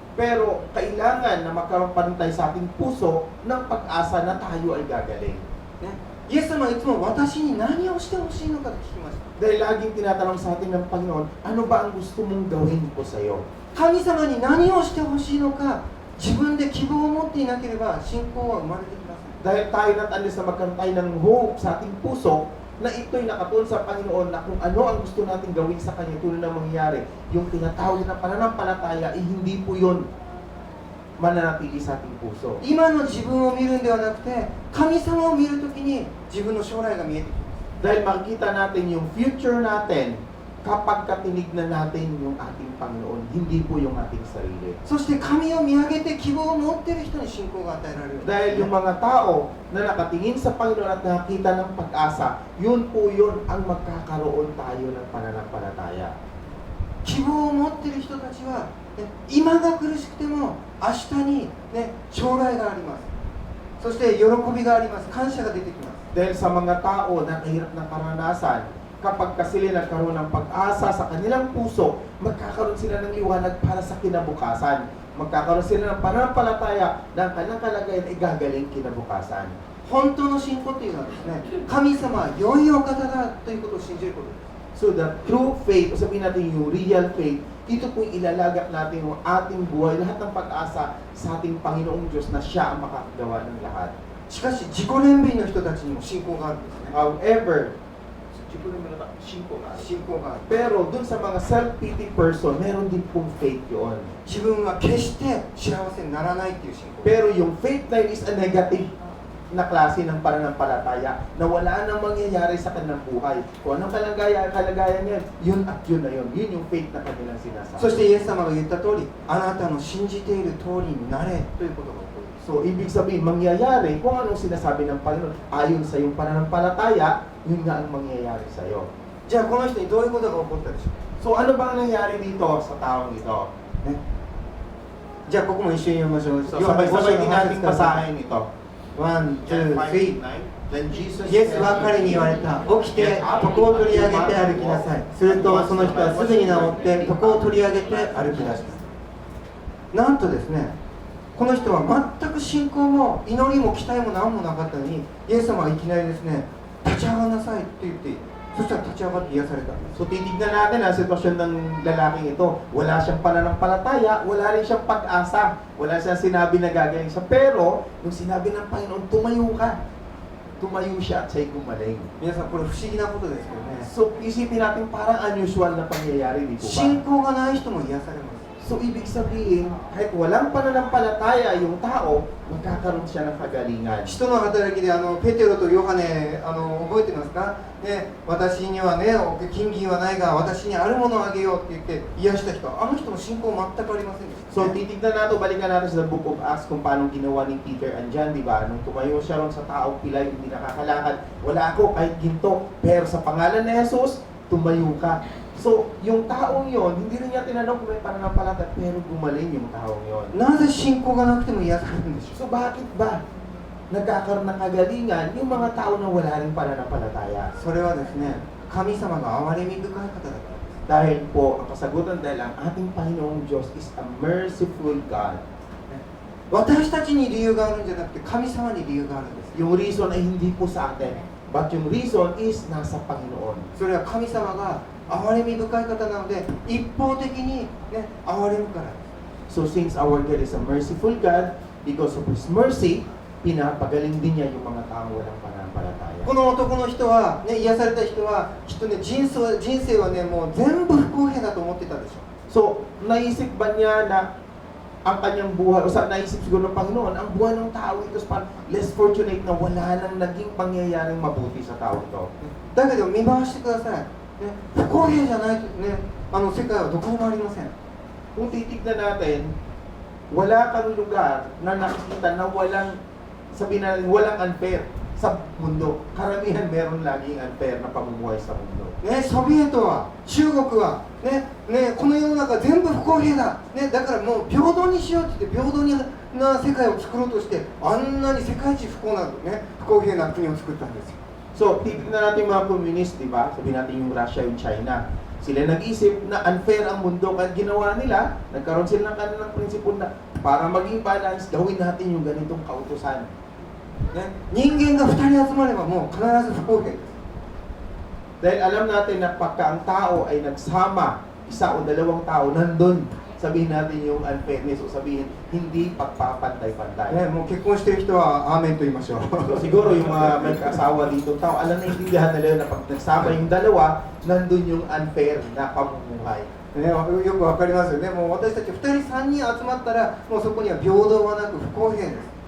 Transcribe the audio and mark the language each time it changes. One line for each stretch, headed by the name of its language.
Filipino: Pero kailangan na magkaroon pa rin tayo sa ating puso ng pag-asa na tayo ay gagaling.
Japanese: ね、イエス様はいつも私に何をしてほしいのかと聞きました。
Filipino: Dahil laging tinatanong sa atin ng Panginoon, ano ba ang gusto mong gawin ko sa iyo?
Japanese: 神様に何をしてほしいのか、自分で希望を持っていなければ信仰は生まれてきません。
Filipino: Dahil tayo natalis na magkaroon tayo ng hope sa ating puso, na ito'y nakatuon sa Panginoon na kung ano ang gusto natin gawin sa Kanya tulad na mangyayari, yung tinatawag na pananampalataya, hindi po yun mananatili sa ating puso.
Japanese: 今の自分を見るんではなくて、神様を見るときに自分の将来が見えてきます。
Filipino: Dahil makikita natin yung future natin kapag katinignan natin yung ating Panginoon, hindi po yung ating sarili.
Japanese: そして神を見上げて希望を持っている人に信仰が与えられる。
Filipino: Dahil yung mga tao na nakatingin sa Panginoon at nakakita ng pag-asa, yun po yun ang magkakaroon tayo ng pananampalataya.
Japanese: 希望を持っている人たちは、ね、今が苦しくても明日に、ね、将来があります。そして喜びがあります。感謝が出てきます。
Filipino: Dahil sa mga tao na kahirap ng karanasan, kapag sila nagkaroon ng pag-asa sa kanilang puso, magkakaroon sila ng liwanag para sa kinabukasan. Magkakaroon sila ng pananampalataya na ang kanilang kalagayan ay gagaling kinabukasan.
Japanese: 本当の信仰というのはですね、神様は良いお方だということを信じることです。
English: So the true faith,
Filipino: o sabihin natin yung real faith, ito po yung ilalagak natin yung ating buhay, lahat ng pag-asa sa ating Panginoong Diyos na siya ang makakagawa ng lahat.
Japanese: しかし自己憐憫の人たちにも信仰があるんですね。
English: However,
Japanese: 信仰がある。
Filipino: pero dun sa mga self-pity person, meron din pong faith yun.
Japanese: 自分は決して幸せにならないっていう信仰。
Filipino: Pero yung faith na yun is a negative na klase ng pananampalataya na wala nang mangyayari sa kanilang buhay. Kung anong kalagayan niya, yun at yun na yun. Yun yung faith na kanilang
Japanese: そしてイエス様が言った通り、あなたの信じている通りになれということが起こる。
Filipino: So, ibig sabihin, mangyayari kung anong sinasabi ng Panginoon ayon sa iyong pananampalataya, yun nga ang mangyayari sa iyo.
Japanese: じゃあこの人にどういうことが起こったでしょう。
Filipino: So, ano bang nangyayari dito sa taong ito?
Japanese: ね、じゃあここも一緒に読みましょう。
Filipino: So, sabay-sabay din natin basahin ito.
Japanese: 1、2、3。
English: Then Jesus
Japanese: イエスは彼に言われた。起きて床を取り上げて歩きなさい。するとその人はすぐに治って床を取り上げて歩き出した。なんとですね、この人は全く信仰も祈りも期待も何もなかったのに、イエス様はいきなりですね、立ち上がんなさいって言って、そしたら立ち上がって癒されたんです。
Filipino: So, titignan natin ang sitwasyon ng lalaking ito. Wala siyang pananampalataya, wala rin siyang pag-asa, wala siyang sinabi na gagaling siya. Pero, nung sinabi ng Panginoon, tumayo ka. Tumayo siya at siya'y gumaling.
Japanese: 皆さんこれ不思議なことですけどね。
Filipino: So, isipin natin parang unusual na pangyayari dito
Japanese: 信
Filipino: ba?
Japanese: 仰がない人も癒されます。
Filipino: So, ibig sabihin, kahit walang pananampalataya yung tao, magkakaroon siya ng kagalingan.
Japanese: 使徒の働きでペテロとヨハネ覚えてますか、ね、私にはね金銀はないが私にあるものをあげようって言って癒した人、あの人も信仰全くありませんでした、 So, ね、
Filipino: titignan natin, balikan natin sa Book of Acts kung paano ginawa ni Peter and John, di ba? Nung tumayo siya ron sa taong pilay, hindi nakakalakad. Wala ako kahit ginto, pero sa pangalan ni Jesus, tumayo ka. So, yung taong yon, hindi rin niya tinanong kung may pananampalataya, pero gumaling yung taong yon.
Japanese: なぜ信仰がなくても癒されるんでしょ
Filipino: So, bakit ba nagkakaroon ng kagalingan yung mga tao na wala rin pananampalataya?
Japanese: う。それはですね、神様が憐れみ深い方だからです。
Filipino: Dahil po, ang kasagutan dahil ang ating Panginoong Diyos
English: is a merciful God.
Japanese: 私たちに理由があるんじゃなくて神様に理由があるんです。
Filipino: Yung reason ay hindi po sa atin, but yung reason is nasa Panginoon.
Japanese: それは神様が憐れみ深い方なので一方的に、ね、憐れむからです。
English: So since our God is a merciful God, because of His mercy,
Filipino: pinapagaling din niya yung mga taong walang pananampalataya.
Japanese: この男の人は、ね、癒された人はきっとね人生はねもう全部不公平だと思ってたでしょ。
Filipino: So, naisip ba niya na ang kanyang buhay, o sa naisip siguro ng Panginoon, ang buhay ng tao ito is parang less fortunate na wala nang naging pangyayaring mabuti sa tao ito.
Japanese: だけど見回してください、ね、不公平じゃないとね世界はどこにもありません。
Filipino: Kung titignan natin, wala kang lugar na nakikita na walang, sabihin natin, walang unfair sa mundo. Karamihan meron laging unfair na pamumuhay sa mundo.
Japanese: ね、ソビエトは中国は、この世の中全部不公平だ、だからもう平等にしようって言って平等な世界を作ろうとしてあんなに世界一不公な、不公平な国を作ったんですよ。
Filipino: So, titignan natin yung mga communist, di ba? Sabihin natin yung Russia, yung China. Sila nag-isip na unfair ang mundo kahit ginawa nila, nagkaroon sila ng kanilang prinsipyo na para maging balance, gawin natin yung ganitong kautusan. 人間が2人集まればもう必ず不公平です。 Dahil alam natin na pagka ang tao ay nagsama, isa o dalawang tao, nandun, sabihin natin yung unfairness o sabihin, hindi pagpapantay-pantay.
Japanese: もう結婚している人はアーメンと言いましょう。
Filipino: So, siguro yung mga may kasawa dito tao, alam na intindihan nila na pag nagsama yung dalawa, nandun yung unfair na pamumuhay.
Japanese: よくわかりますよね。もう私たち2人3人集まったらもうそこには平等はなく不公平です。